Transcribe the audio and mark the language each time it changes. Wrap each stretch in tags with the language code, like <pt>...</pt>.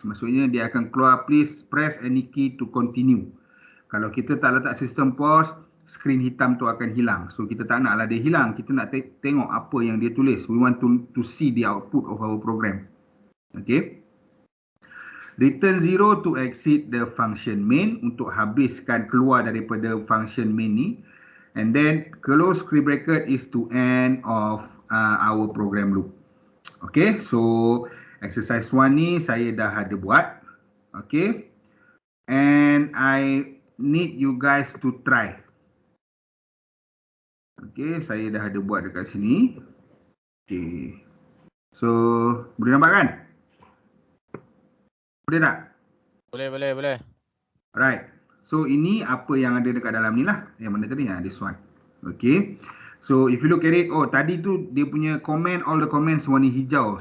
<ms>Maksudnya dia akan keluar,</ms> <en>please press any key to continue.</en> <ms>Kalau kita tak letak system pause, screen hitam tu akan hilang. So kita tak naklah dia hilang. Kita nak tengok apa yang dia tulis.</ms> <en>We want to see the output of our program. Okay. Return 0 to exit the function main.</en> <ms>Untuk habiskan keluar daripada function main ni.</ms> <en>And then close curly bracket is to end of our program loop.</en> <ms>Okay, so exercise 1 ni saya dah ada buat.</ms> <en>Okay, and I need you guys to try.</en> <ms>Okay, saya dah ada buat dekat sini. Okay, so boleh nampak kan? Boleh tak? Boleh.</ms> <en>Right.</en> <ms>So ini apa yang ada dekat dalam ni lah. Yang mana tadi?</ms> <en>This one. Okay. So if you look at it,</en> <ms>tadi tu dia punya</ms> <en>comment, all the comments</en> <ms>warna hijau.</ms>